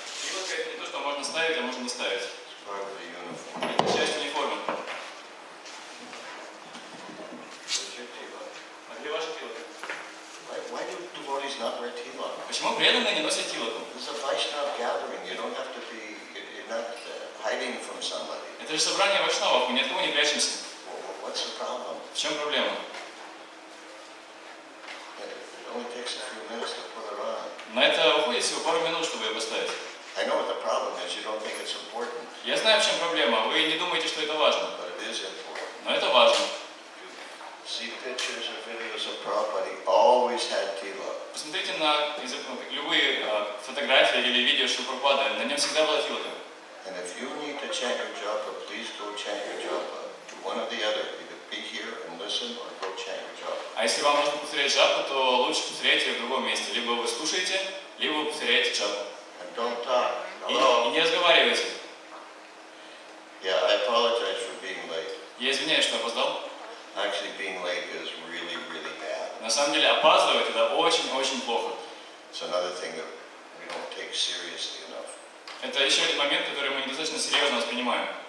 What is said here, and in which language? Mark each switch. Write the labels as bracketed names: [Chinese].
[Russian] Тилок это не то, что можно ставить, а можно не ставить. [English] It's part of the uniform. [Russian] Это часть униформы. [English] Where's your tilak? [Russian] А где ваша тилока? [English] Why do devotees not wear tilak? [Russian] Почему преданные не носят тилоку? [English] This is a Vaishnava gathering. You don't have to be, you're not hiding from somebody. [Russian] Это же собрание вайшнавов, мы ни от кого не прячемся. [English] What's the problem? [Russian] В чем проблема? [English] It only takes a few minutes to put it on. [Russian] На это уходит всего пару минут, чтобы ее поставить. [English] I know what the problem is. You don't think it's important, [Russian] Я знаю, в чем проблема. Вы не думаете, что это важно. [English] but it is important. [Russian] Но это важно. [English] See pictures or videos of Prabhupada, he always had tilak. [Russian] Посмотрите на любые фотографии или видео Шрила, на нем всегда была тилока. [English] And if you need to chant your japa, please go chant your japa. Do one or the other. Either be here and listen or go chant your japa. [Russian] А если вам нужно повторять джапу, то лучше повторяйте в другом месте. Либо вы слушаете, либо вы повторяете джапу. [English] And don't talk. [Russian] И [English] Hello? [Russian] не разговаривайте. [English] Yeah, I apologize for being late. [Russian] Я извиняюсь, что опоздал. [English] Actually, being late is really, really bad. [Russian] На самом деле опаздывать это очень-очень плохо. [English] It's another thing that we don't take seriously enough. [Russian] Это еще один момент, который мы недостаточно серьезно воспринимаем.